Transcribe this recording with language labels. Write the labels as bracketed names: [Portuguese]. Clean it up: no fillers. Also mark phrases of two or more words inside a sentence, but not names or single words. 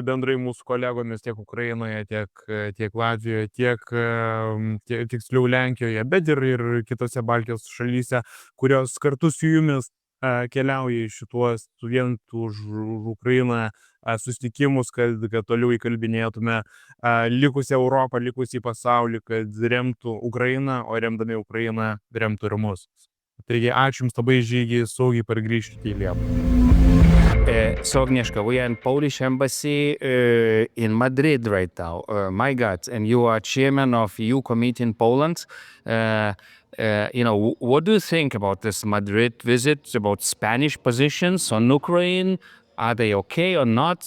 [Lithuanian] bendrai mūsų kolegomis tiek Ukrainoje, tiek Latvijoje, tiek tiksliau Lenkijoje, bet ir kitose Baltijos šalyse, kurios kartu su jumis keliauja į šituos suvientų už Ukrainą susitikimus, kad toliau įkalbinėtume likusią Europą, likusį pasaulį, kad remtų Ukrainą, o remdami Ukrainą remtų ir mus. Taigi, ačiū Jums labai, Žygi, saugiai pargrįžti į Lietuvą. [English] So, Agnieszka, we are in Polish embassy in Madrid right now. My God, and you are chairman of EU committee in Poland. What do you think about this Madrid visit, about Spanish positions on Ukraine? Are they okay or not?